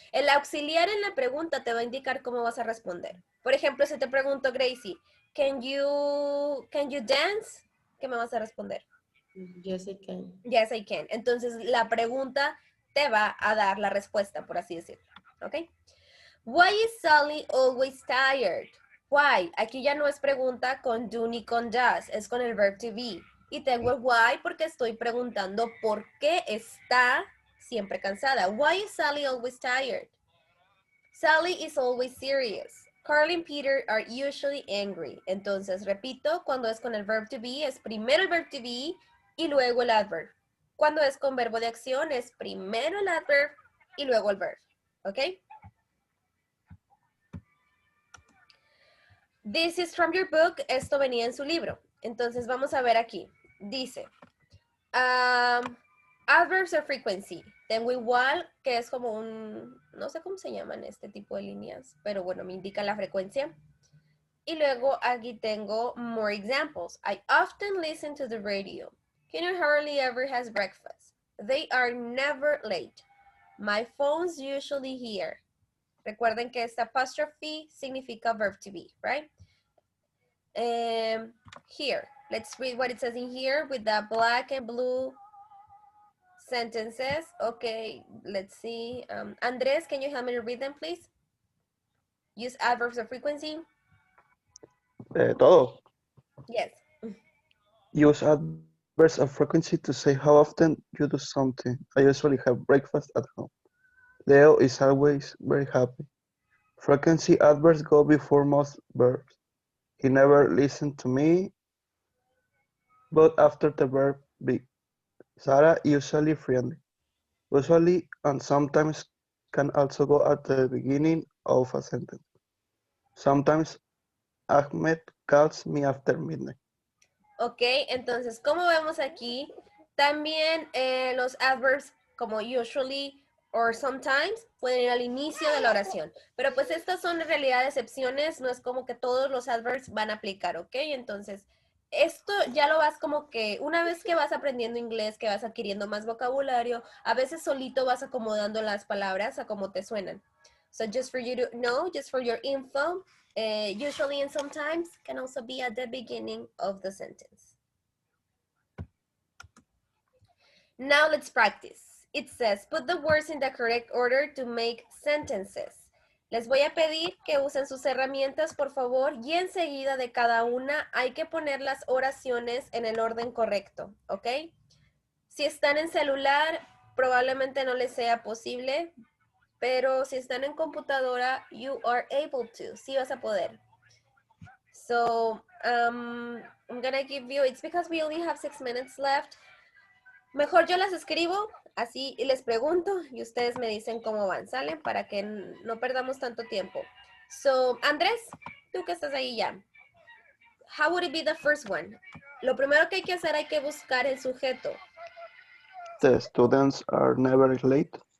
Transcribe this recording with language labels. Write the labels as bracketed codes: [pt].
[es] El auxiliar en la pregunta te va a indicar cómo vas a responder. Por ejemplo, si te pregunto, Gracie, [en] can you dance? [es] ¿Qué me vas a responder? [en] Yes, I can. Yes, I can. [es] Entonces, la pregunta te va a dar la respuesta, por así decirlo. ¿Ok? [en] Why is Sally always tired? Why. [es] Aquí ya no es pregunta con do ni con does. Es con el verb to be. Y tengo el why porque estoy preguntando por qué está siempre cansada. [en] Why is Sally always tired? Sally is always serious. Carl and Peter are usually angry. [es] Entonces, repito, cuando es con el verb to be, es primero el verb to be y luego el adverb. Cuando es con verbo de acción, es primero el adverb y luego el verb. ¿Ok? [en] This is from your book. [es] Esto venía en su libro. Entonces vamos a ver aquí. Dice, [en] adverbs of frequency. [es] Tengo igual, que es como un, no sé cómo se llaman este tipo de líneas, pero bueno, me indica la frecuencia. Y luego aquí tengo more examples. [en] I often listen to the radio. Kenny hardly ever has breakfast. They are never late. My phone's usually here. [es] Recuerden que esta apostrophe significa verb to be, [en] right? Here, let's read what it says in here with the black and blue sentences. Okay, let's see. Andres, can you help me to read them, please? Use adverbs of frequency. [es] Todo. [en] Yes. Use adverbs of frequency to say how often you do something. I usually have breakfast at home. Leo is always very happy. Frequency adverbs go before most verbs. He never listened to me, but after the verb be. Sarah usually friendly. Usually and sometimes can also go at the beginning of a sentence. Sometimes Ahmed calls me after midnight. [es] Ok, entonces, como vemos aquí, también los adverbs como usually or sometimes pueden ir al inicio de la oración. Pero pues estas son en realidad excepciones, no es como que todos los adverbs van a aplicar, ¿ok? Entonces, esto ya lo vas como que una vez que vas aprendiendo inglés, que vas adquiriendo más vocabulario, a veces solito vas acomodando las palabras a como te suenan. [en] So just for you to know, just for your info, usually and sometimes can also be at the beginning of the sentence. Now let's practice. It says, put the words in the correct order to make sentences. [es] Les voy a pedir que usen sus herramientas, por favor, y enseguida de cada una hay que poner las oraciones en el orden correcto, ¿ok? Si están en celular, probablemente no les sea posible, pero si están en computadora, [en] you are able to. [es] Sí vas a poder. [en] So, I'm gonna give you, it's because we only have 6 minutes left. [es] Mejor yo las escribo, así les pregunto y ustedes me dicen cómo van, ¿sale? Para que no perdamos tanto tiempo. So, Andrés, tú que estás ahí ya. [en] How would it be the first one? [es] Lo primero que hay que hacer, hay que buscar el sujeto. [en] The students are never late.